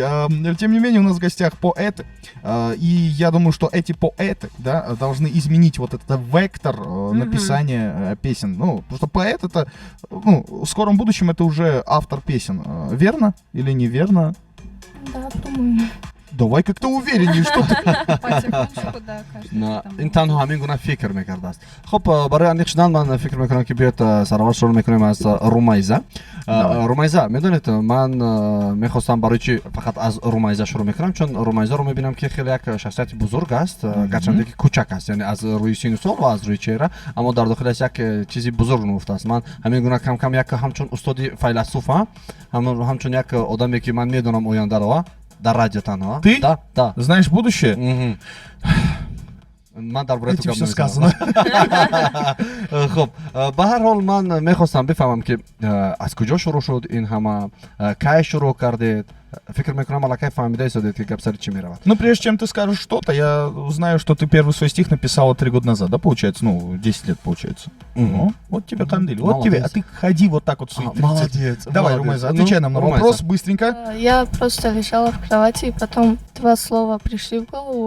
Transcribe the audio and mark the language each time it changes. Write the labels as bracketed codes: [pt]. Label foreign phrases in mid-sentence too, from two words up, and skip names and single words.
[ru] Тем не менее, у нас в гостях поэты. И я думаю, что эти поэты, да, должны изменить вот этот вектор написания песен. Ну, потому что поэт это, ну, в скором будущем это уже автор песен. Верно или неверно? Да, думаю. Давай как-то увереннее, что ты. Потихонечку, да, каждый там. [tg] ин танҳо ҳамин гуна фикр мекардааст хоб барои аниқ шудан ман фикр мекунам ки биёд саровар шурӯъ мекунем аз румайза румайза медонед ман мехостам барои чи фақат аз румайза шурӯъ мекунам чун румайзаро мебинам ки хеле як шахсияти бузург аст гарчанде ки кӯчак аст яъне аз рӯи сину сол ва аз рӯи чеҳра аммо дар дохилаш як чизи бузург муфтааст ман ҳамин гуна кам як ҳамчун устоди файласуфа ҳамчун як одаме ки ман медонам ояндаро дар радио танҳо [ru] Ты? да Знаешь будущее? Мгм. [tg] ман дар бораи ту [ru] Этим [tg] гап [ru] всё [tg] намезанам. [ru] сказано. [tg] хуб ба ҳар ҳол ман мехостам бифаҳмам ки аз куҷо шурӯъ шуд ин ҳама кай шурӯъ кардед фикр мекунам аллакай фаҳмида истодед ки гап сари чӣ меравад [ru] Ну, прежде чем ты скажешь что-то, я знаю, что ты первый свой стих написала 3 года назад, да, получается? Ну, 10 лет, получается. Ну, вот тебе кандыли, вот тебе, а ты ходи вот так вот в свои 30. молодец Давай, Румайза, отвечай нам на вопрос быстренько. Я просто лежала в кровати, и потом два слова пришли в голову.